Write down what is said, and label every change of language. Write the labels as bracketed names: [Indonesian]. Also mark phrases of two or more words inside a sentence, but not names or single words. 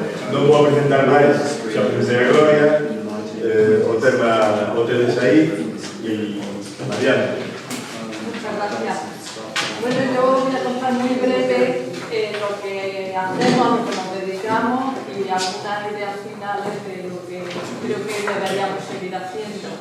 [Galician] non vou presentar máis, xa presentei a Gloria, o tema o tedes aí, e Mariana. [Spanish] Muchas gracias. Bueno, yo voy a contar muy breve lo que hacemos, a lo que nos dedicamos y algunas ideas finales de lo que creo que deberíamos seguir haciendo.